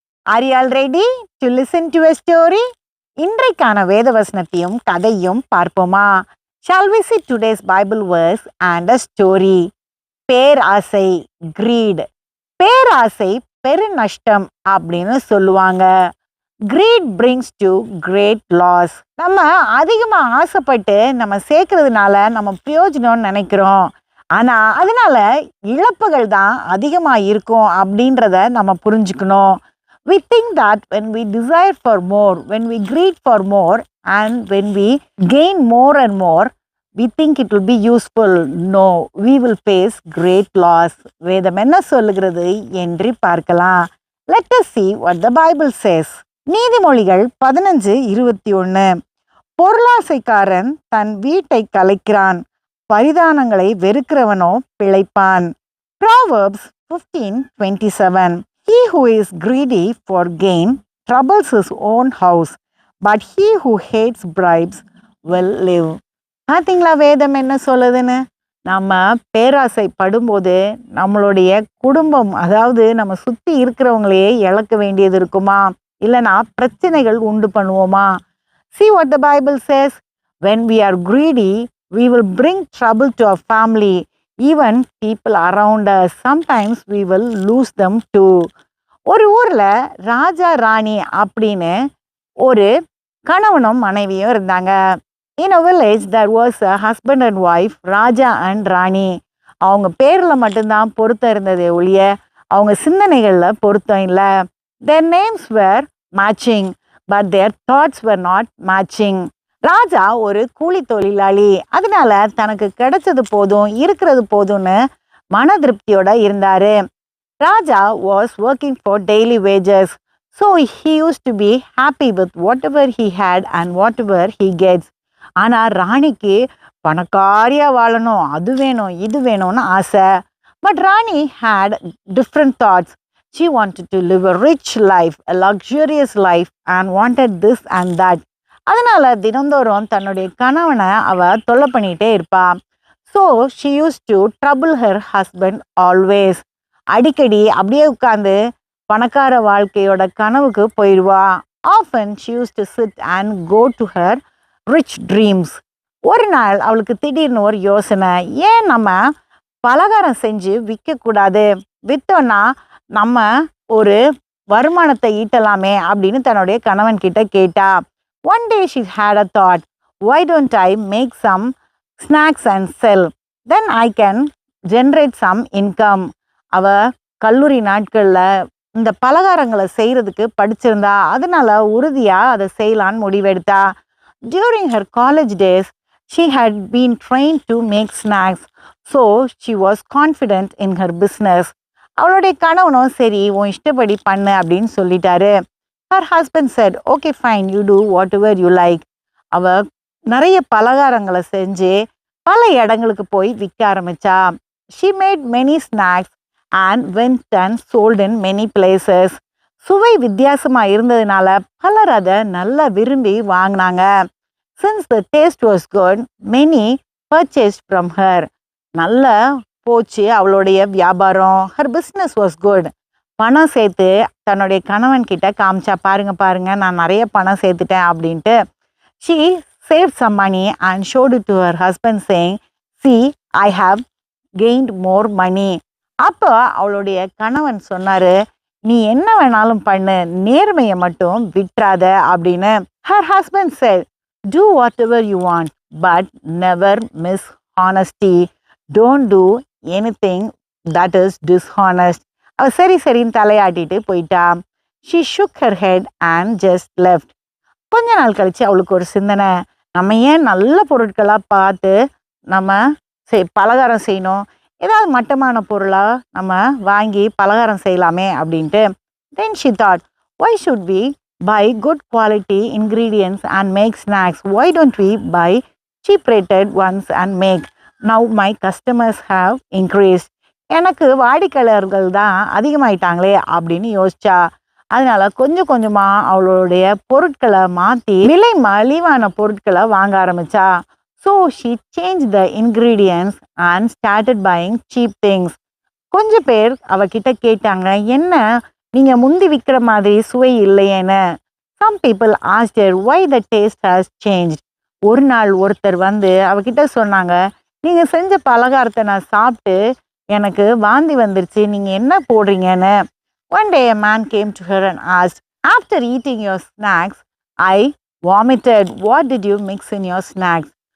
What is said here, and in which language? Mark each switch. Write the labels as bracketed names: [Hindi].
[English] Are you all ready to listen to a story? [Tamil] இன்றைக்கான வேத வசனத்தையும் கதையும் பார்ப்போமா? [English] Shall we see today's Bible verse and a story? [Tamil] பேராசை, [English] greed. [Tamil] பேராசை பெருநஷ்டம் அப்படின்னு சொல்லுவாங்க. [English] Greed brings to great loss. [Tamil] நம்ம அதிகமா ஆசைப்பட்டு நம்ம சேர்க்கறதுனால நம்ம பிரயோஜனம்னு நினைக்கிறோம். ஆனா அதனால இழப்புகள் தான் அதிகமா இருக்கும் அப்படின்றத நம்ம புரிஞ்சுக்கணும். [English] We think that when we desire for more, when we greed for more, and when we gain more and more, we think it will be useful. No, we will face great loss. [Tamil] வேதம் என்ன சொல்லுகிறது என்று பார்க்கலாம். [English] Let us see what the Bible says. [Tamil] நீதிமொழிகள் 15:21. பொருளாசைக்காரன் தன் வீட்டை கலைக்கிறான், பரிதானங்களை வெறுக்கிறவனோ பிழைப்பான். [English] Proverbs 15:27. He who is greedy for gain troubles his own house, but he who hates bribes will live. [Tamil] பார்த்தீங்களா வேதம் என்ன சொல்லுதுன்னு? நம்ம பேராசை படும்போது நம்மளுடைய குடும்பம், அதாவது நம்ம சுற்றி இருக்கிறவங்களையே இழக்க வேண்டியது இருக்குமா? இல்லைனா பிரச்சனைகள் உண்டு பண்ணுவோமா? [English] See what the Bible says. When we are greedy, we will bring trouble to our family, even people around us. Sometimes we will lose them too. [Tamil] ஒரு ஊர்ல ராஜா ராணி அப்படின்னு ஒரு கணவனும் மனைவியும் இருந்தாங்க. [English] In a village there was a husband and wife, Raja and Rani. [Tamil] அவங்க பேர்ல மட்டும்தான் பொருத்தம் இருந்ததே ஒழிய அவங்க சிந்தனைகள்ல பொருத்தம் இல்லை. [English] Their names were matching, but their thoughts were not matching. [Tamil] ராஜா ஒரு கூலி தொழிலாளி, அதனால தனக்கு கிடைச்சது போதும், இருக்கிறது போதும்னு மன திருப்தியோட இருந்தாரு. [English] Raja was working for daily wages, so he used to be happy with whatever he had and whatever he gets. [Tamil] ஆனா ராணிக்கு பணக்காரியா வாழணும், அது வேணும் இது வேணும்னு ஆசை. [English] But Rani had different thoughts. She wanted to live a rich life, a luxurious life, and wanted this and that. [Tamil] அதனால தினந்தோறும் தன்னுடைய கணவனை அவ தொல்லை பண்ணிட்டே இருப்பா. [English] So she used to trouble her husband always. [Tamil] அடிக்கடி அப்படியே உட்கார்ந்து பணக்கார வாழ்க்கையோட கனவுக்கு போயிடுவா. [English] Often she used to sit and go to her rich dreams. [Tamil] ஒரு நாள் அவளுக்கு திடீர்னு ஒரு யோசனை, ஏன் நம்ம பலகாரம் செஞ்சு விற்கக்கூடாது, விற்றோன்னா நம்ம ஒரு வருமானத்தை ஈட்டலாமே அப்படின்னு தன்னுடைய கணவன் கிட்ட கேட்டா. [English] One day she had a thought, why don't I make some snacks and sell? Then I can generate some income. [Tamil] அவ கல்லூரி நாட்களில் இந்த பலகாரங்களை செய்கிறதுக்கு படிச்சிருந்தா, அதனால உறுதியாக அதை செய்யலான்னு முடிவெடுத்தா. [English] During her college days, she had been trained to make snacks, so she was confident in her business. [Tamil] அவளுடைய கணவனும் சரி உன் இஷ்டப்படி பண்ணு அப்படின்னு சொல்லிட்டாரு. [English] Her husband said, okay fine, you do whatever you like. [Tamil] அவ நிறைய பலகாரங்களை செஞ்சு பல இடங்களுக்கு போய் விற்க ஆரம்பிச்சா. [English] She made many snacks and went and sold in many places. [Tamil] சுவை வித்தியாசமா இருந்ததுனால பலர் அதை நல்லா விரும்பி வாங்கினாங்க. [English] Since the taste was good, many purchased from her. [Tamil] நல்ல போச்சு அவளுடைய வியாபாரம். [English] Her business was good. [Tamil] பணம் சேர்த்து தன்னுடைய கணவன் கிட்ட காமிச்சா, பாருங்க பாருங்க நான் நிறைய பணம் சேர்த்துட்டேன் அப்படின்ட்டு. [English] She saved some money and showed it to her husband saying, see, I have gained more money. [Tamil] அப்போ அவளுடைய கணவன் சொன்னாரு, நீ என்ன வேணாலும் பண்ணு, நேர்மையை மட்டும் விட்டுறாத அப்படின்னு. [English] Her husband said, do whatever you want, but never miss honesty. Don't do anything that is dishonest. [Tamil] அவ சரி சரின்னு தலையாட்டிட்டு போயிட்டா. [English] She shook her head and just left. [Tamil] கொஞ்ச நாள் கழிச்சு அவளுக்கு ஒரு சிந்தனை, நம்ம ஏன் நல்ல பொருட்களாக பார்த்து நம்ம பலகாரம் செய்யணும், ஏதாவது மட்டமான பொருளாக நம்ம வாங்கி பலகாரம் செய்யலாமே அப்படின்ட்டு. [English] Then she thought, why should we buy good quality ingredients and make snacks? Why don't we buy cheap rated ones and make? Now my customers have increased. [Tamil] எனக்கு வாடிக்கையாளர்கள் தான் அதிகமாயிட்டாங்களே அப்படின்னு யோசிச்சா. அதனால கொஞ்சம் கொஞ்சமாக அவளுடைய பொருட்களை மாற்றி விலை மலிவான பொருட்களை வாங்க ஆரம்பிச்சா. [English] So she changed the ingredients and started buying cheap things. [Tamil] கொஞ்சம் பேர் அவகிட்ட கேட்டாங்க, என்ன நீங்க முந்தி விக்கிற மாதிரி சுவை இல்லையேன்னு. [English] Some people asked her why the taste has changed. [Tamil] ஒரு நாள் ஒருத்தர் வந்து அவகிட்ட சொன்னாங்க, நீங்க செஞ்ச பலகாரத்தை நான் சாப்பிட்டு எனக்கு வாந்தி வந்துருச்சு, நீங்க என்ன போடுறீங்கன்னு. [English] One day a man came to her and asked, after eating your snacks, I vomited. What did you mix in your snacks?